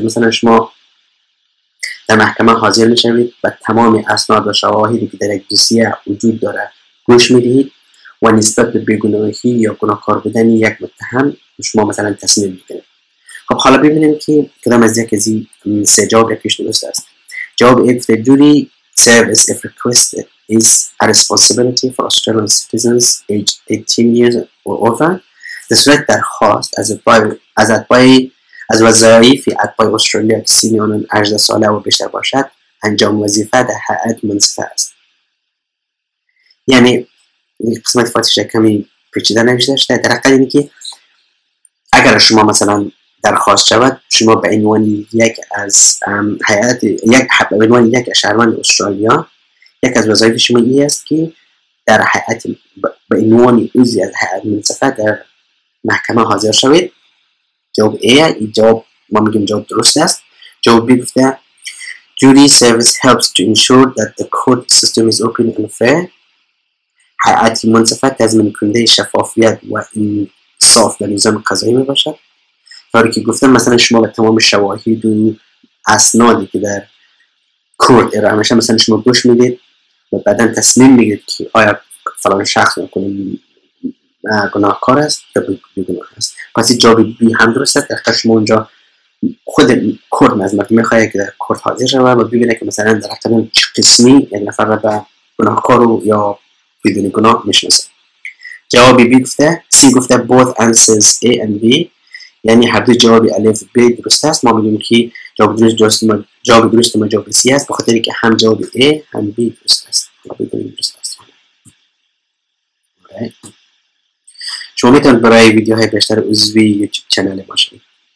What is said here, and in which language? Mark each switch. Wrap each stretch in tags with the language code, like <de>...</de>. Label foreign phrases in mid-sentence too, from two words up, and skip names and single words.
<fa>مثلا شما در محکمه حاضر میشوید و تمام اسناد و شواهدی که در یک دوسیه وجود داره گوش میدهید و نسبت به بیگناهی یا گناهکار بودن یک متهم شما مثلا تصمیم میگیرید. خب حالا ببینیم که کدام از یک از این سه جواب یکیش درست است.</fa> <en>جواب A the duty service if requested is a responsibility for Australian citizens aged 18 years or over.</en> <fa>در صورت درخواست از وظایف اتباع استرالیا که سن آنان 18 ساله و بیشتر باشد انجام وظیفه در هیئت منصفه است. یعنی این قسمت فاتحش کمی پیچیده نوشته شده. در حقیقت اینه که اگر شما مثلا درخواست شود شما به عنوان یک از هیئت به عنوان یک شهروند استرالیا یک از وظایف شما این است که در هیئت به عنوان عضو از هیئت منصفه در محکمه حاضر شوید. جواب A این جواب ما میگیم جواب درست است. جواب B گفته</fa> <en>duty service helps to ensure that the court system is open and fair.</en> <fa>هیئت منصفه تضمین کننده شفافیت و انصاف در نظام قضایی میباشد. طوری که گفتم مثلا شما به تمام شواهد و اسنادی که در کورت ارائه میشه مثلا شما گوش میدید و بعدا تصمیم میگیرید که آیا فلان شخص گناهکار است یا بیگناه است. پس این جواب B هم درست است. در شما اونجا خود کورت نظمت میخواهد که در کورت حاضر شود و ببینه که مثلا در حقیقت چه قسمی یک نفر را به گناهکار یا بدون گناه میشناسه. جواب B گفته C گفته</fa> <en>both answers A and B</en> <fa>یعنی هر دو جواب الف B درست است. ما میگیم که جواب درست ما جواب C است به خاطر که هم جواب A هم B درست است. شما میتونید برای ویدیوهای بیشتر عضوی یوتیوب چنل ما شوید.</fa>